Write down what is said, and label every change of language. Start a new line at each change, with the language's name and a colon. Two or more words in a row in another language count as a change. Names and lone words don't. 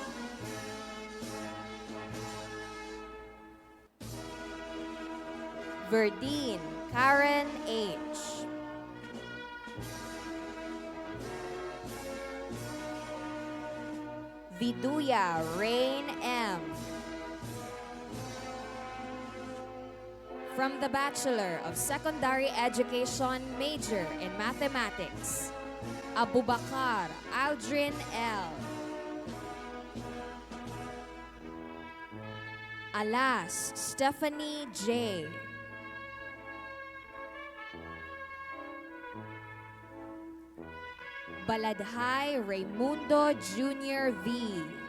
English: Verdine Karen H. Viduya Rain M. From the Bachelor of Secondary Education, major in Mathematics, Abubakar Aldrin L. Alas Stephanie J. Baladhay Raimundo Jr. V.